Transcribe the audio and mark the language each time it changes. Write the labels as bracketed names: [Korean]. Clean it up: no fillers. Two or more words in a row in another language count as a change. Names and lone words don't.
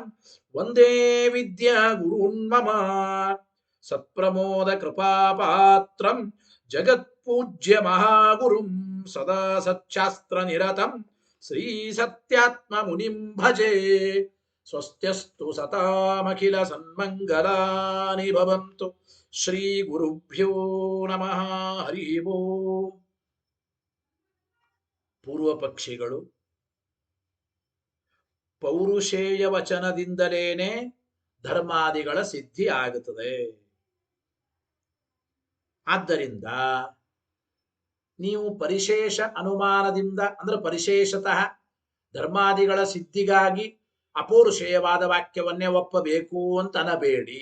[Sanskrit] वन्दे विद्या गुरून् मम सत्प्रमोद कृपापात्रं जगत्पूज्य महागुरुं सदा सच्चास्त्रनिरतं श्रीसत्यात्ममुनिं भजे स्वस्त्यस्तु सतामखिल सन्मङ्गलानि भवन्तु ಶ್ರೀ ಗುರುಭ್ಯೋ ನಮಃ ಹರಿ ಓಂ. [Kannada] ಪೂರ್ವ ಪಕ್ಷಿಗಳು ಪೌರುಷೇಯ ವಚನದಿಂದಲೇನೆ ಧರ್ಮಾದಿಗಳ ಸಿದ್ಧಿ ಆಗುತ್ತದೆ. ಆದ್ದರಿಂದ ನೀವು ಪರಿಶೇಷ ಅನುಮಾನದಿಂದ ಅಂದ್ರೆ ಪರಿಶೇಷತಃ ಧರ್ಮಾದಿಗಳ ಸಿದ್ಧಿಗಾಗಿ ಅಪೌರುಷೇಯವಾದ ವಾಕ್ಯವನ್ನೇ ಒಪ್ಪಬೇಕು ಅಂತ ಅನ್ನಬೇಡಿ.